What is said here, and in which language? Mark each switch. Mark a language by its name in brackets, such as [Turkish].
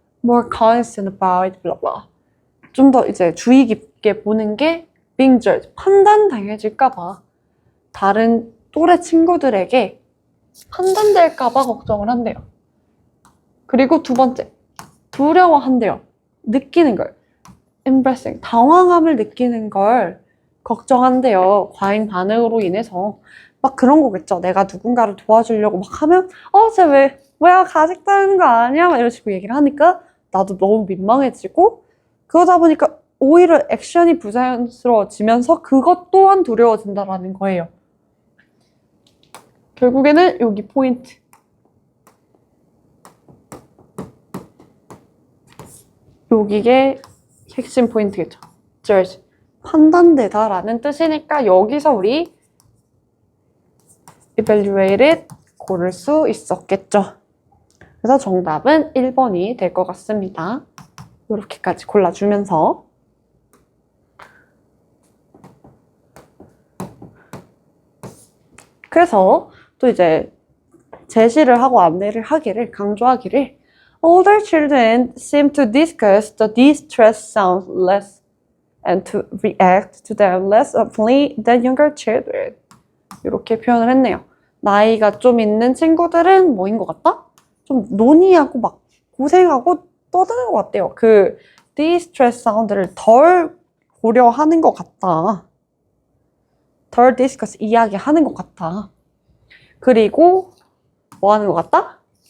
[English] More concerned about blah blah. [Korean] 좀 더 이제 주의 깊게 보는 게 [English] being judged, [Korean] 판단당해질까봐. 다른 또래 친구들에게 판단될까봐 걱정을 한대요. 그리고 두 번째, 두려워한대요. 느끼는 걸. embarrassing, 당황함을 느끼는 걸 걱정한대요. 과잉 반응으로 인해서. 막 그런 거겠죠. 내가 누군가를 도와주려고 막 하면 쟤 뭐야 아직 다는 거 아니야? 막 이런 식으로 얘기를 하니까 나도 너무 민망해지고 그러다 보니까 오히려 액션이 부자연스러워지면서 그것 또한 두려워진다라는 거예요. 결국에는 여기 포인트. 여기게 핵심 포인트겠죠. judge, 판단되다라는 뜻이니까 여기서 우리 evaluated 고를 수 있었겠죠. 그래서 정답은 1번이 될 것 같습니다. 이렇게까지 골라주면서 그래서 또 이제 제시를 하고 안내를 강조하기를 [English] Older children seem to discuss the distress sounds less and to react to them less openly than younger children. [Korean] 이렇게 표현을 했네요. 나이가 좀 있는 친구들은 뭐인 것 같다? 좀 논의하고 막 고생하고 떠드는 것 같대요. 그 distress 사운드를 덜 고려하는 것 같다. 덜 디스커스 이야기하는 것 같아. 그리고 뭐 하는 것 같다?